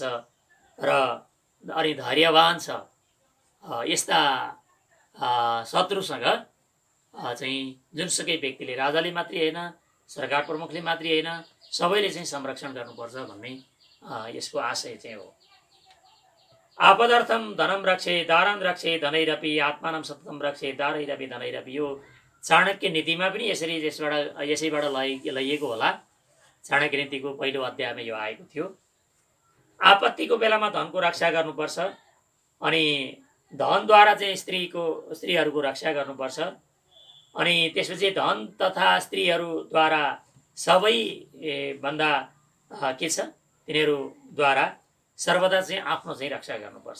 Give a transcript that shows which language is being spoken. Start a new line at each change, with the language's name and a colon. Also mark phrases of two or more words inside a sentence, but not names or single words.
Nepali: र अनि धैर्यवान छ, यस्ता शत्रुसँग चाहिँ जुनसुकै व्यक्तिले, राजाले मात्रै होइन, सरकार प्रमुखले मात्रै होइन, सबैले चाहिँ संरक्षण गर्नुपर्छ भन्ने यसको आशय चाहिँ हो।
Sanskrit: आपदर्थम धनम रक्षे दारं रक्षे धनैरपि आत्मानं सततं रक्षे दारैरपि धनैरपि।
Nepali: यो चाणक्य नीतिमा पनि यसैबाट लैएको होला। चाणक्य नीतिको पहिलो अध्यायमा यो आएको थियो। आपत्तिको बेलामा धनको रक्षा गर्नुपर्छ, अनि धनद्वारा चाहिँ स्त्रीहरूको रक्षा गर्नुपर्छ, अनि त्यसपछि धन तथा स्त्रीहरूद्वारा सबैभन्दा के छ तिनीहरूद्वारा सर्वदा चाहिँ आफ्नो चाहिँ रक्षा गर्नुपर्छ।